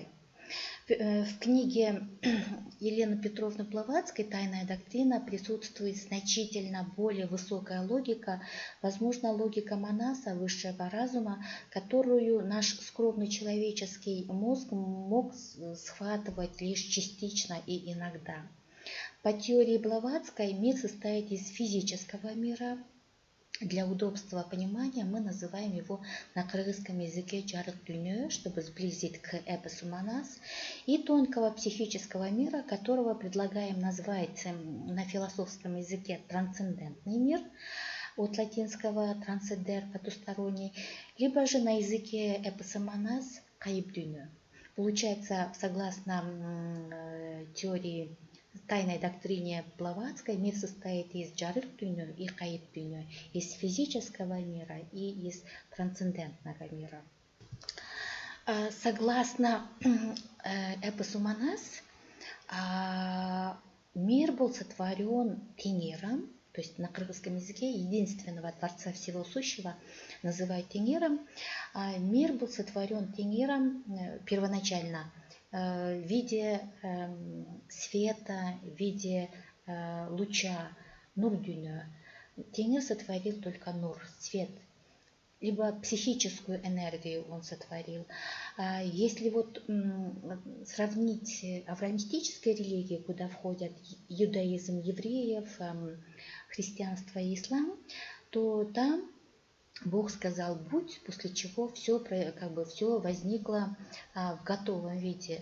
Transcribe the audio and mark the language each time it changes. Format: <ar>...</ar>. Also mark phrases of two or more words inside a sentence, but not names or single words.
<ru>В книге Елены Петровны Блаватской «Тайная доктрина» присутствует значительно более высокая логика, возможно, логика Манаса, высшего разума, которую наш скромный человеческий мозг мог схватывать лишь частично и иногда. По теории Блаватской мир состоит из физического мира. Для удобства понимания мы называем его на кыргызском языке</ru> <ky>«жарык дүйнө»,</ky> <ru>чтобы сблизить к эпосу Манас, и тонкого психического мира, которого предлагаем назвать на философском языке «трансцендентный мир», от латинского «трансцендер» – «потусторонний», либо же на языке эпоса Манас</ru> <ky>«кайып дүйнө».</ky> <ru>Получается, согласно теории тайной доктрине Блаватской, мир состоит из</ru> <ky>жарык дүйнө</ky> <ru>и</ru> <ky>кайып дүйнө,</ky> <ru>из физического мира и из трансцендентного мира. Согласно эпосу Манас, мир был сотворен Теңиром, то есть на кыргызском языке единственного Творца Всего Сущего называют Теңиром. Мир был сотворен Теңиром первоначально в виде света, в виде луча,</ru> <ky>нур дүйнө.</ky> <ru>Теңир сотворил только нур, свет, либо психическую энергию он сотворил. Если вот сравнить авраамистические религии, куда входят иудаизм евреев, христианство и ислам, то там Бог сказал «будь», после чего все возникло в готовом виде.</ru>